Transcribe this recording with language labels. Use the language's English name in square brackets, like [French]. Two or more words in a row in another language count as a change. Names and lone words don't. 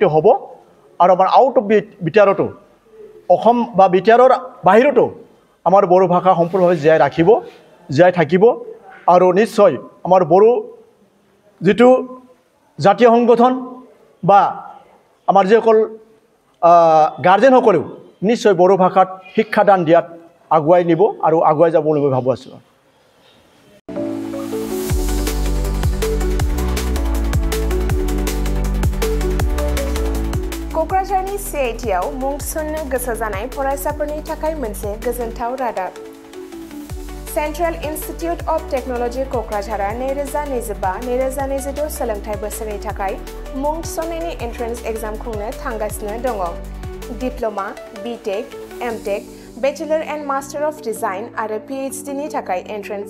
[Assamese] হ'ব আৰু আমাৰ [English] out of BTR [Assamese] অসম বা বিটিআৰৰ বাহিৰতো আমাৰ বড়ো ভাষা সম্পূৰ্ণভাৱে জীয়াই ৰাখিব জীয়াই থাকিব আৰু নিশ্চয় আমাৰ বড়ো যেটো জাতীয় সংগঠন বা আমাৰ যিসকল গাৰ্জেনসকলেও নিশ্চয় বড়ো ভাষাত শিক্ষাদান দিয়াত আগুৱাই নিব আৰু আগুৱাই যাব বুলি মই ভাবো আছোঁ [Bodo] क'क्राझारनि CITआव मुं थिसन्नो गोसो जानाय फरायसाफोरनि थाखाय मोनसे गोजोनथाव रादाब सेन्ट्रेल इन्स्टिट्युट अफ टेक्न'लजि क'क्राझारआ 2025-2026 सोलोंथाइ बोसोरनि थाखाय मुं थिसन्नायनि [English] entrance exam [Bodo] खुंनो थांगासिनो दङ [English] diploma B.Tech M.Tech bachelor and master of design [Bodo] आरो PhD नि थाखाय एन्ट्रेन्स